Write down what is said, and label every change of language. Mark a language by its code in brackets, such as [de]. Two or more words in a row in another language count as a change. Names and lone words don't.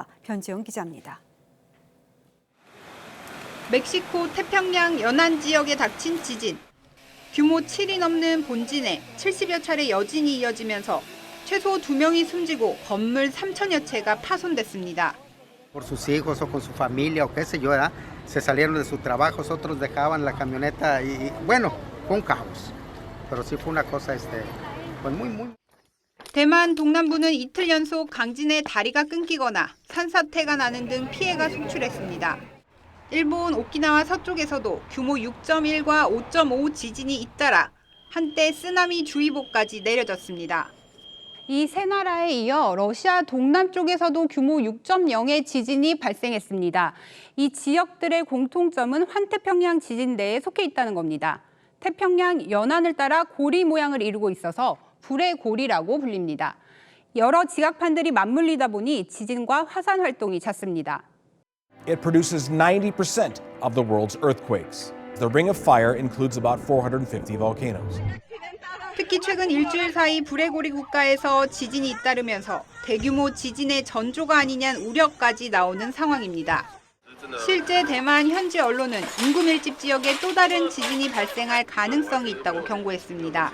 [ko] 변지영 기자입니다. 멕시코 태평양 연안 지역에 닥친 지진. 규모 7이 넘는 본진에 70여 차례 여진이 이어지면서 최소 2명이 숨지고 건물 3천여 채가 파손됐습니다. [es] Por sus hijos o con su familia o qué sé yo, ¿verdad? Se salieron de sus trabajos, otros dejaban la camioneta y bueno, fue un caos. Pero sí fue una cosa pues muy. [ko] 대만 동남부는 이틀 연속 강진에 다리가 끊기거나 산사태가 나는 등 피해가 속출했습니다. 일본 오키나와 서쪽에서도 규모 6.1과 5.5 지진이 잇따라 한때 쓰나미 주의보까지 내려졌습니다. 이 세 나라에 이어 러시아 동남쪽에서도 규모 6.0의 지진이 발생했습니다. 이 지역들의 공통점은 환태평양 지진대에 속해 있다는 겁니다. 태평양 연안을 따라 고리 모양을 이루고 있어서 불의 고리라고 불립니다. 여러 지각판들이 맞물리다 보니 지진과 화산 활동이 잦습니다. [en] It produces 90% of the world's earthquakes. The Ring of Fire includes about 450 volcanoes. [ko] 특히 최근 일주일 사이 불의 고리 국가에서 지진이 잇따르면서 대규모 지진의 전조가 아니냐는 우려까지 나오는 상황입니다. 실제 대만 현지 언론은 인구 밀집 지역에 또 다른 지진이 발생할 가능성이 있다고 경고했습니다.